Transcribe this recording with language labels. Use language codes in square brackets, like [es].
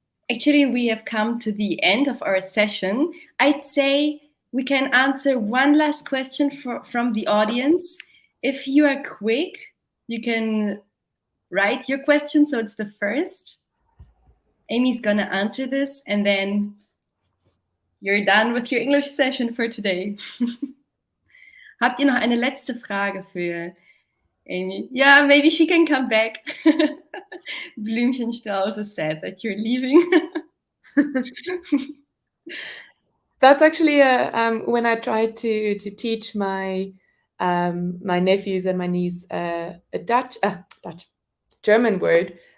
[en] Actually, we have come to the end of our session. I'd say we can answer one last question from the audience. If you are quick, you can write your question. So it's the first. Amy's gonna answer this, and then you're done with your English session for today. [de] Habt ihr noch eine letzte Frage für Aimee? [en] Yeah, maybe she can come back. Blümchenstrauß is sad that you're leaving. That's actually when I tried to teach my nephews and my niece a Dutch German word.